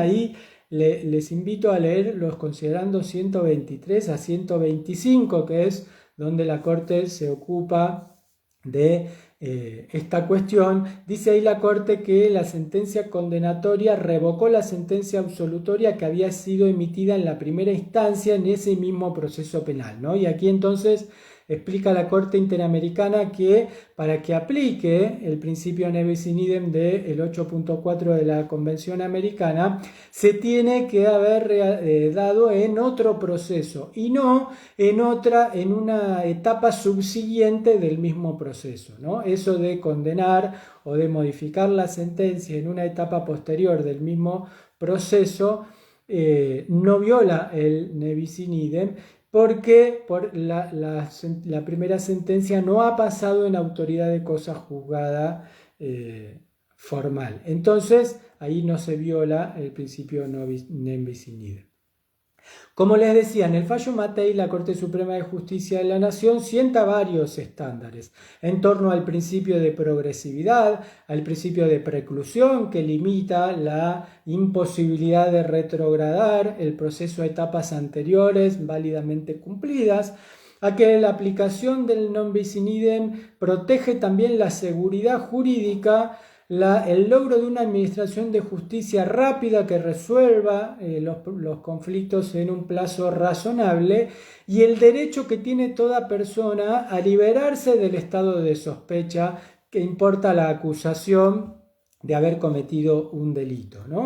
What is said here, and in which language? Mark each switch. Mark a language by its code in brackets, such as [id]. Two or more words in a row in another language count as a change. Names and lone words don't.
[es] Y les invito a leer los considerandos 123 a 125, que es donde la Corte se ocupa de esta cuestión. Dice ahí la Corte que la sentencia condenatoria revocó la sentencia absolutoria que había sido emitida en la primera instancia en ese mismo proceso penal, ¿no? Y aquí entonces explica la Corte Interamericana que para que aplique el principio [la] ne bis in idem [es] del 8.4 de la Convención Americana, se tiene que haber dado en otro proceso y no en una etapa subsiguiente del mismo proceso, ¿no? Eso de condenar o de modificar la sentencia en una etapa posterior del mismo proceso no viola el [la] ne bis in idem, [es] porque la primera sentencia no ha pasado en autoridad de cosa juzgada formal. Entonces, ahí no se viola el principio [la] ne bis in idem. [es] Como les decía, en el fallo Matei, la Corte Suprema de Justicia de la Nación sienta varios estándares en torno al principio de progresividad, al principio de preclusión, que limita la imposibilidad de retrogradar el proceso a etapas anteriores válidamente cumplidas, a que la aplicación del [la] non bis in idem [es] protege también la seguridad jurídica, el logro de una administración de justicia rápida que resuelva los conflictos en un plazo razonable, y el derecho que tiene toda persona a liberarse del estado de sospecha que importa la acusación de haber cometido un delito, ¿no?